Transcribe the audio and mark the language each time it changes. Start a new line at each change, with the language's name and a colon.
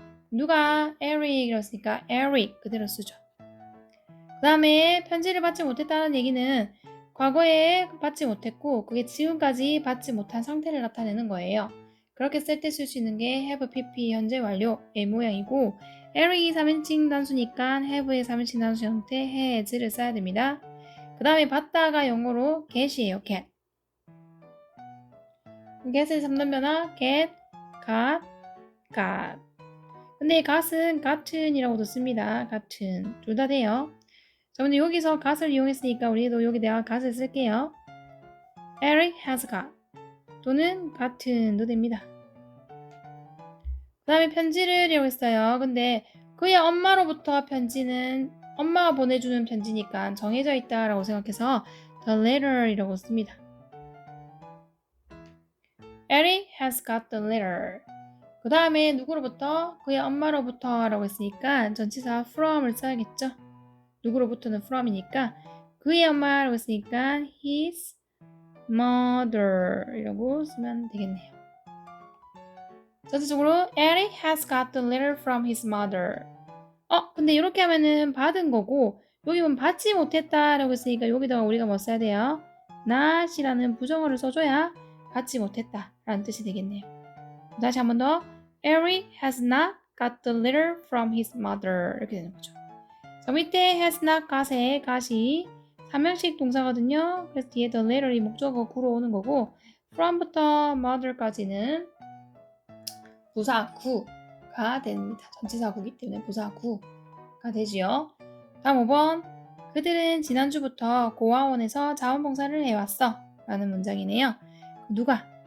Korean: 누가 에릭이었으니까 에릭 그대로 쓰죠. 그 다음에 편지를 받지 못했다는 얘기는 과거에 받지 못했고 그게 지금까지 받지 못한 상태를 나타내는 거예요. 그렇게 쓸 때 쓸 수 있는 게 have pp 현재 완료의 모양이고 에릭이 3인칭 단수니까 have의 3인칭 단수 형태 has를 써야 됩니다. 그 다음에 받다가 영어로 get이에요.
English: get. get의 3단 변화 get, got, got.
Korean: 근데 got은 got은이라고도 씁니다. 같은 둘 다 돼요. 자, 근데 여기서 got을 이용했으니까 우리도 여기다가 got을 쓸게요. Eric has got 또는 got은도 됩니다. 그 다음에 편지를 이용했어요. 근데 그의 엄마로부터 편지는 엄마가 보내주는 편지니까 정해져 있다라고 생각해서 the letter 이라고 씁니다.
English: Eric has got the letter. 그 다음에 누구로부터?
Korean: 그의 엄마로부터 라고 했으니까 전치사 from을 써야겠죠. 누구로부터는 from이니까 그의 엄마라고 했으니까 his mother 이라고 쓰면 되겠네요.
English: 전체적으로 Eric has got the letter from his mother.
Korean: 근데 이렇게 하면은 받은 거고 여기 보면 받지 못했다 라고 했으니까 여기다가 우리가 뭐 써야 돼요? not이라는 부정어를 써줘야 받지 못했다 라는 뜻이 되겠네요.
English: 다시 한 번 더 Eric has not got the letter from his mother 이렇게 되는 거죠.
Korean: 자, 밑에 has not got의 got이 3형식 동사거든요. 그래서 뒤에 the letter이 목적어 구로 오는 거고 from부터 mother까지는 부사구가 됩니다. 전치사구이기 때문에 부사구가 되지요. 다음 5번 그들은 지난주부터 고아원에서 자원봉사를 해왔어 라는 문장이네요. 누가?